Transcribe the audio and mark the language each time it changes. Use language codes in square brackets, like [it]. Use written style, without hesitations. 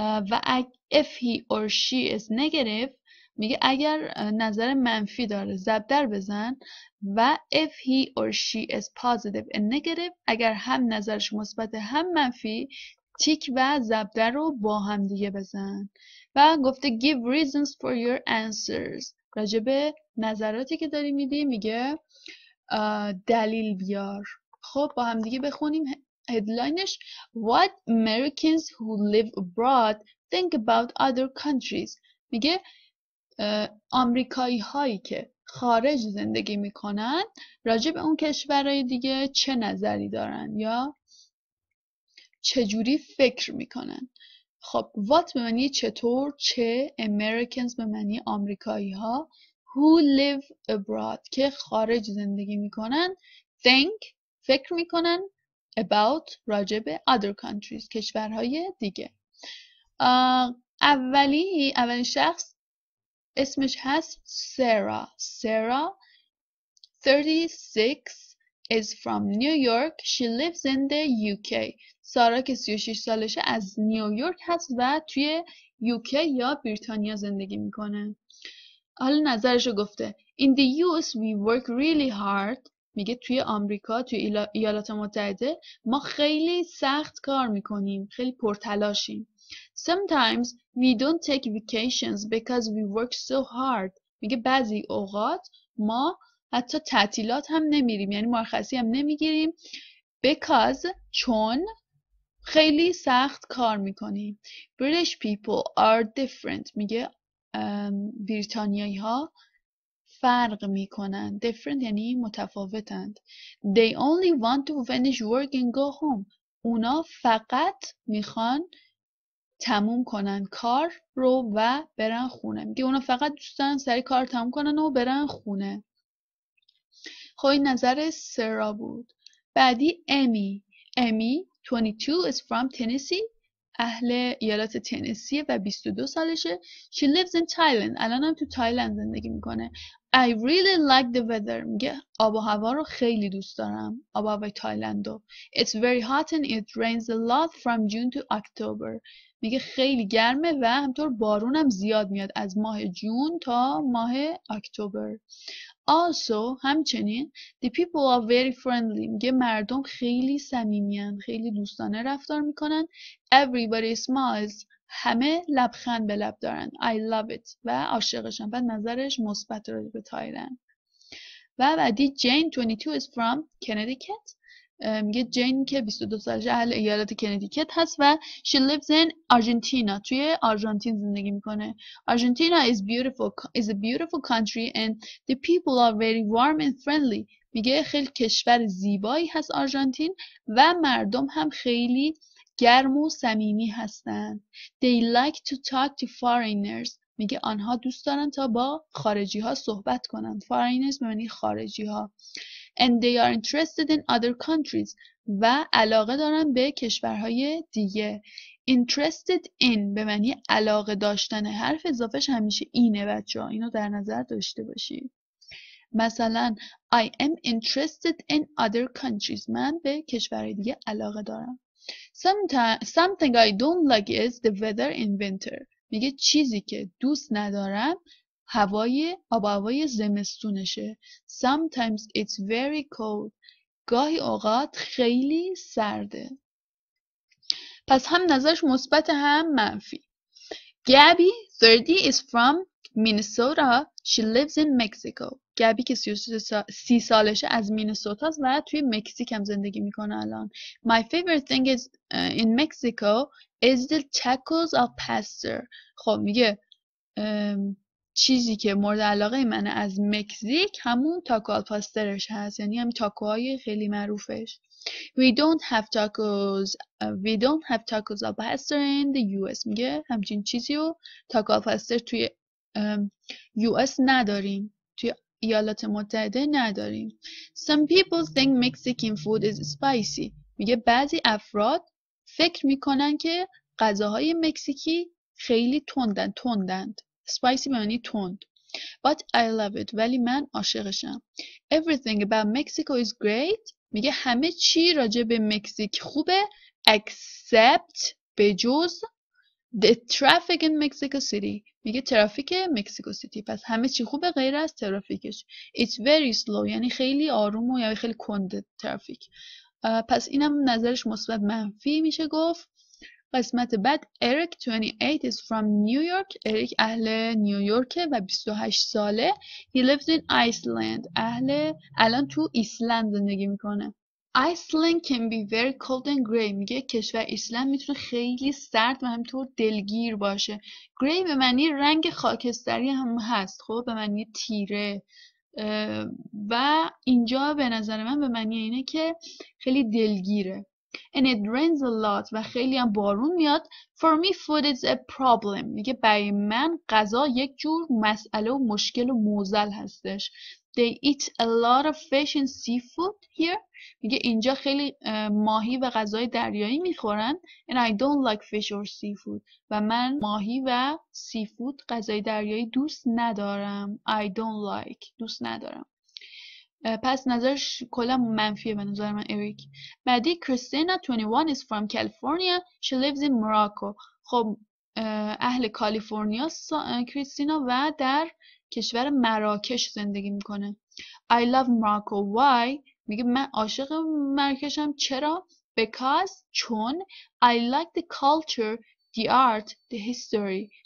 [fa] و [en] if he or she is negative [fa] میگه اگر نظر منفی داره ضرب بزن. و [en] if he or she is positive and negative [fa] اگر هم نظرش مثبت هم منفی تیک و ضرب رو با هم دیگه بزن. و گفته [en] give reasons for your answers. [fa] راجع به نظراتی که داری میدی میگه دلیل بیار. خب با هم دیگه بخونیم هدلاینش. [en] What Americans who live abroad think about other countries. [fa] میگه آمریکایی هایی که خارج زندگی میکنن راجع به اون کشورهای دیگه چه نظری دارن یا چجوری فکر میکنن. خب what به معنی چطور، چه، Americans به معنی آمریکایی ها، [en] who live abroad [fa] که خارج زندگی میکنن، think فکر میکنن، about راجع به [en] other countries [fa] کشورهای دیگه. اولین شخص اسمش هست سارا. [en] 36 is from New York. She lives in the UK. [fa] سارا که 36 سالشه از نیویورک هست و توی UK یا بریتانیا زندگی میکنه. حالا نظرشو گفته. [en] In the US we work really hard. [fa] میگه توی آمریکا، توی ایالات متحده ما خیلی سخت کار میکنیم، خیلی پرتلاشیم. [en] Sometimes we don't take vacations because we work so hard. [fa] میگه بعضی اوقات ما حتی تعطیلات هم نمیریم، یعنی مرخصی هم نمیگیریم because چون خیلی سخت کار میکنیم. [en] British people are different. [fa] میگه بریتانیایی ها فرق میکنن. different یعنی متفاوتند. [en] They only want to finish work and go home. [fa] اونا فقط میخوان تموم کنن کار رو و برن خونه. میگه اونا فقط دوست دارن سری کار تموم کنن و برن خونه. خب این نظر سارا بود. [en] بعدی Amy 22 is from Tennessee. [fa] اهل ایالات تنسی و 22 سالشه. [en] She lives in Thailand. [fa] الان هم تو تایلند زندگی میکنه. [en] I really like the weather. [fa] میگه آب و هوا رو خیلی دوست دارم. آب و هوای تایلندو. [en] It's very hot and it rains a lot from June to October. [fa] میگه خیلی گرمه و همطور بارون هم زیاد میاد از ماه جون تا ماه اکتبر. [en] Also همچنین the people are very friendly. [fa] میگه مردم خیلی صمیمیان، خیلی دوستانه رفتار میکنن. [en] Everybody smiles. [fa] همه لبخند به لب دارن. [en] I love it. [fa] و عاشقشن. بعد نظرش مثبت راجع به تایلند. و بعدی جین [en] 22 is from Connecticut. [fa] میگه جین که 22 سالشه اهل ایالت کنتیکت هست و [en] she lives in Argentina. [fa] توی آرژانتین زندگی میکنه. [en] Argentina is a beautiful country and the people are very warm and friendly. [fa] میگه خیلی کشور زیبایی هست آرژانتین و مردم هم خیلی گرم و صمیمی هستن. [en] They like to talk to foreigners. [fa] میگه آنها دوست دارن تا با خارجی ها صحبت کنن. foreigners به معنی خارجی ها. [en] And they are interested in other countries. [fa] و علاقه دارن به کشورهای دیگه. Interested in به معنی علاقه داشتن. حرف اضافهش همیشه اینه بچه ها. اینو در نظر داشته باشید. مثلا [en] I am interested in other countries. [fa] من به کشورهای دیگه علاقه دارم. [en] Something I don't like is the weather in winter. [fa] میگه چیزی که دوست ندارم آب و هوای زمستونشه. [en] Sometimes it's very cold. [fa] گاهی اوقات خیلی سرده. پس هم نظرش مثبت هم منفی. [en] Gabby 30 is from Minnesota. She lives in Mexico. [fa] گبی که 30 سالشه از مینسوتاست و توی مکزیک هم زندگی میکنه الان. [en] My favorite thing is in Mexico is the tacos al pastor. [fa] خب میگه چیزی که مورد علاقه منه از مکزیک همون تاکو آل پاسترش هست، یعنی همین تاکوهای خیلی معروفش. [en] We don't have tacos al pastor in the US. [fa] میگه همچین چیزی رو تاکو آل پاستر توی US نداریم، توی ایالات متحده نداریم. [en] Some people think Mexican food is spicy. [fa] میگه بعضی افراد فکر میکنن که غذاهای مکزیکی خیلی تندند. Spicy به معنی تند. [en] But I love it. [fa] ولی من عاشقشم. [en] Everything about Mexico is great. [fa] میگه همه چی راجع به مکزیک خوبه except بجز [en] the traffic in Mexico City. [fa] میگه ترافیک مکزیکو سیتی. پس همه چی خوبه غیر از ترافیکش. [en] It's very slow. [fa] یعنی خیلی آروم و یعنی خیلی کنده ترافیک. پس اینم نظرش مثبت منفی میشه گفت. قسمت بعد [en] Eric 28 is from New York. [fa] اریک اهل نیویورکه و 28 ساله. [en] He lives in Iceland. [fa] الان تو ایسلند زندگی میکنه. [en] Iceland can be very cold and gray. [fa] میگه کشور ایسلند میتونه خیلی سرد و همینطور دلگیر باشه. gray به معنی رنگ خاکستری هم هست، خب به معنی تیره، و اینجا به نظر من به معنی اینه که خیلی دلگیره. [en] And it rains a lot. [fa] و خیلی هم بارون میاد. [en] For me food is a problem. [fa] میگه برای من غذا یک جور مسئله و مشکل و معضل هستش. [en] They eat a lot of fish and seafood here. [fa] میگه اینجا خیلی ماهی و غذای دریایی میخورن. [en] And I don't like fish or seafood. [fa] و من ماهی و سیفود غذای دریایی دوست ندارم. [en] I don't like. [fa] دوست ندارم. پس نظرش کلا منفیه به نظر من اریک. [en] بعدی Christina 21 is from California. She lives in Morocco. [fa] خب اهل کالیفرنیا کریستینا و در کشور مراکش زندگی میکنه. [en] I love Morocco. [fa] Why؟ میگه من عاشق مراکشم. [en] چرا؟ Because چون I like the culture, the art, the history.